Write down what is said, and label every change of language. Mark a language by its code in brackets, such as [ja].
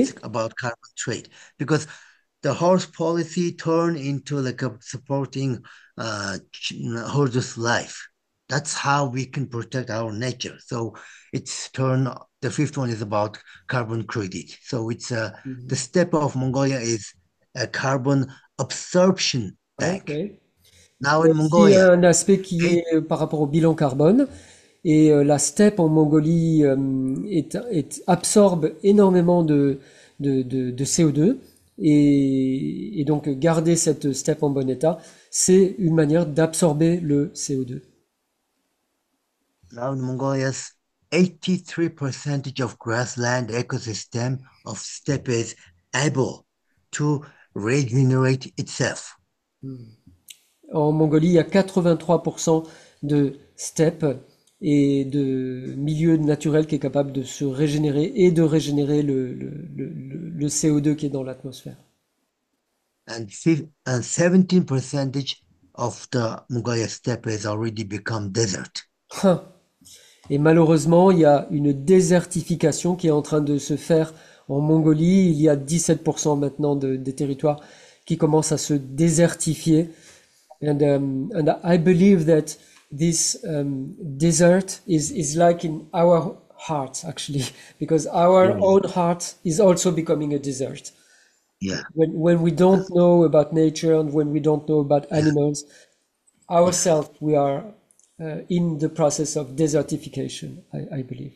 [en] It's about carbon trade because the horse policy turned into like a supporting horses' life. That's how we can protect our nature. So it's the fifth one is about carbon credit. So it's the step of Mongolia is a carbon absorption bank. Okay. Now [fr] Il y [en] in [fr] a aussi [en] Mongolia, [fr] un aspect qui est par rapport au bilan carbone. Et la steppe en Mongolie absorbe énormément de CO2. Et donc garder cette steppe en bon état, c'est une manière d'absorber le CO2. [en] now in Mongolia's 83% of grassland ecosystem of steppe is able to regenerate itself. [fr] En Mongolie, il y a 83% de steppe et de milieu naturel qui est capable de se régénérer et de régénérer le CO2 qui est dans l'atmosphère. [en] And 17% of the Mongolia steppe has already become desert. [fr] Et malheureusement, il y a une désertification qui est en train de se faire en Mongolie. Il y a 17% maintenant des territoires qui commencent à se désertifier. [en] And I believe that this desert is like in our heart, actually, because our own heart is also becoming a desert. Yeah. When we don't know about nature and when we don't know about animals, ourselves, we are in the process of desertification, I believe.